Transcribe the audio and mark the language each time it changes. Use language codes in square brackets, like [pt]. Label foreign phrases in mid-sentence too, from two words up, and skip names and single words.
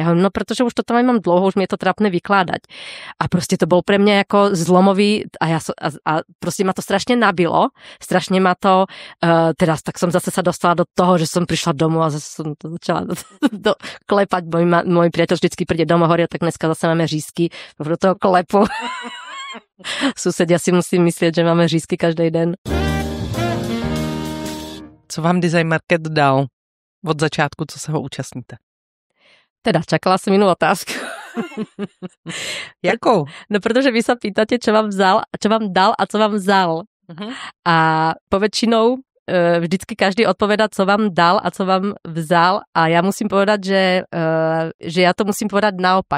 [sk] No pretože už to tam mám dlouho, už mi je to trápne vykladať. A proste to bol pre mňa ako zlomový a proste ma to strašne nabilo, strašne ma to teraz tak som zase sa dostala do toho, že som prišla domov a zase som to začala klepať. Môj priateľ vždycky príde domov, hovorí, tak dneska zase máme řízky do toho klepu. Susedia si musí myslieť, že máme řízky každý den. [cs] Co vám design market dal od začátku, co se ho účastníte? [sk] Teda, čakala som inú otázku. [cs] Jakou? [sk] No pretože vy sa pýtate, čo vám dal a [cs] co vám vzal. [sk] A poväčšinou vždycky každý odpovedá, [cs] co vám dal a co vám vzal [sk] a ja musím povedať, že ja to musím povedať naopak.